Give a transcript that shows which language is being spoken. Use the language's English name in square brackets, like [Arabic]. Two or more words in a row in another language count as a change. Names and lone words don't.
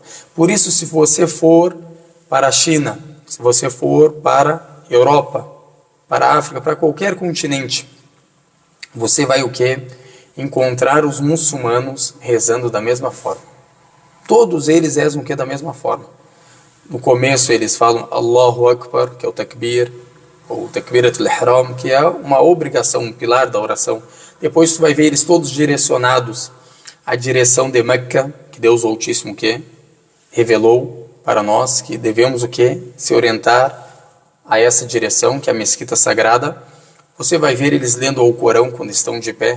[Portuguese] Por isso, se você for para a China, se você for para a Europa, para a África, para qualquer continente, você vai o quê? Encontrar os muçulmanos rezando da mesma forma. Todos eles rezam o quê? Da mesma forma. No começo eles falam [Arabic] الله أكبر, [Portuguese] que é o takbir, ou [Arabic] تكبيرة الإحرام, [Portuguese] que é uma obrigação, um pilar da oração. Depois tu vai ver eles todos direcionados à direção de Meca, que Deus Altíssimo que revelou para nós, que devemos o quê? Se orientar a essa direção, que é a mesquita sagrada. Você vai ver eles lendo o Corão quando estão de pé.